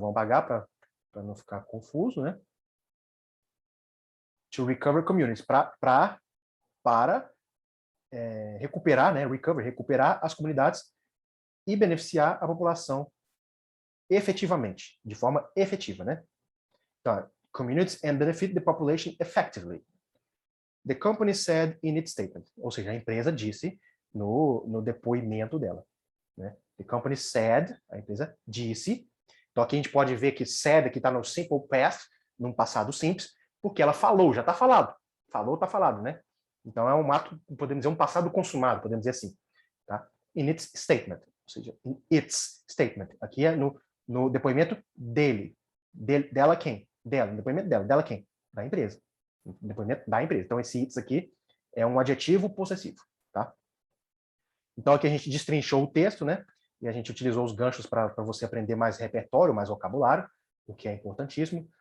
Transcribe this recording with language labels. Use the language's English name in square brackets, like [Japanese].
[Portuguese] Vamos pagar para não ficar confuso, né? [English] To recover communities, [Portuguese] para recuperar, [English] né? [Portuguese] Recuperar as comunidades e beneficiar a população efetivamente, de forma efetiva, né? [English] Então, communities and benefit the population effectively. The company said in its statement, [Portuguese] ou seja, a empresa disse no depoimento dela, né? [English] The company said, [Portuguese] a empresa disse. Então aqui a gente pode ver que said aqui está no simple past, num passado simples, porque ela falou, já está falado. Falou, está falado, né? Então é um ato, podemos dizer, um passado consumado, podemos dizer assim, tá? [English] In its statement, [Portuguese] ou seja, [English] in its statement. [Portuguese] Aqui é no depoimento dele. Dela quem? Dela, no depoimento dela quem? Da empresa. No depoimento da empresa. Então esse its aqui é um adjetivo possessivo, tá? Então aqui a gente destrinchou o texto, né? E a gente utilizou os ganchos para você aprender mais repertório, mais vocabulário, o que é importantíssimo.